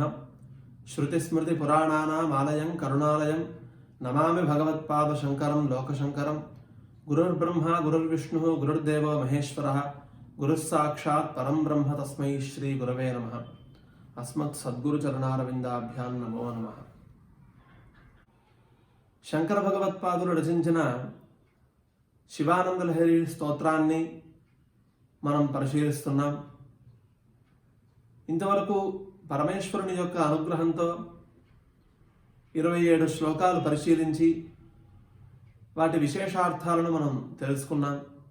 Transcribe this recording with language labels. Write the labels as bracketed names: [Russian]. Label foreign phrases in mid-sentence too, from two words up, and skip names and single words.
[Sanskrit] श्रुतिस्मृतिपुराणानाम् आलयं करुणालयं नमामि भगवत्पादशङ्करं लोकशङ्करं। गुरुर्ब्रह्मा गुरुर्विष्णुः गुरुर्देवो महेश्वरः गुरुस्साक्षात् परं ब्रह्म तस्मै श्रीगुरवे नमः। अस्मत् सद्गुरुचरणारविन्दाभ्यां नमो नमः। [Telugu] శంకర భగవత్పాదులు రచించిన శివానంద లహరి స్తోత్రాన్ని మనం పరిశీలిస్తున్నాం. ఇంతవరకు పరమేశ్వరుని యొక్క అనుగ్రహంతో 27 శ్లోకాలు పరిశీలించి వాటి విశేషార్థాలను మనం తెలుసుకున్నాం.